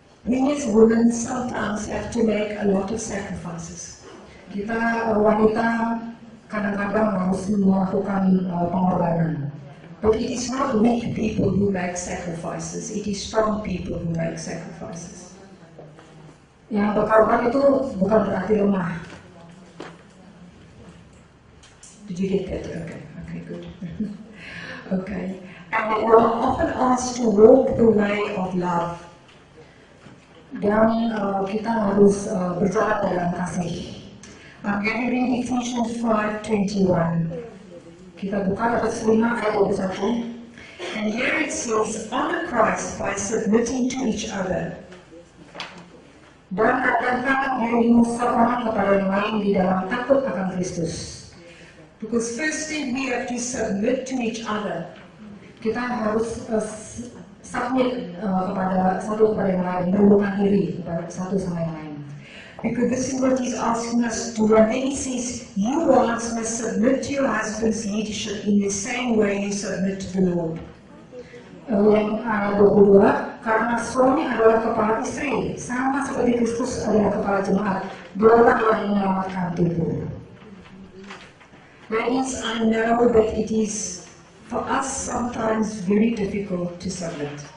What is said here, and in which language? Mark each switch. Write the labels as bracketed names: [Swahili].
[English] We as women sometimes have to make a lot of sacrifices. [Indonesian] Kita wanita kadang-kadang harus melakukan pengorbanan. [English] But it is not weak people who make sacrifices. It is strong people who make sacrifices. [Indonesian] Yang berkorban itu bukan berarti lemah. [English] Did you get that? Okay, good. Okay. And we are often asked to walk the way of love. [Indonesian] Dan kita harus berjalan dalam kasih. [English] I'm going to read Ephesians 5:21. [Indonesian] Kita buka Efesus 5 ayat 21. [English] And here it says, honor Christ by submitting to each other. [Indonesian] Dan rendahkan dirimu seorang kepada yang lain di dalam takut akan Kristus. [English] Because firstly we have to submit to each other. [Indonesian] Kita harus submit kepada satu kepada yang lain, mendahulukan diri kepada satu sama yang lain. [English] Because this is what he's asking us to do. And then he says, you wives must submit to your husband's leadership in the same way you submit to the Lord. [Indonesian] Yang ayat 22, karena suami adalah kepala istri, sama seperti Kristus adalah kepala jemaat, dialah yang menyelamatkan tubuh. [English] Ladies, I know that it is for us sometimes very difficult to submit.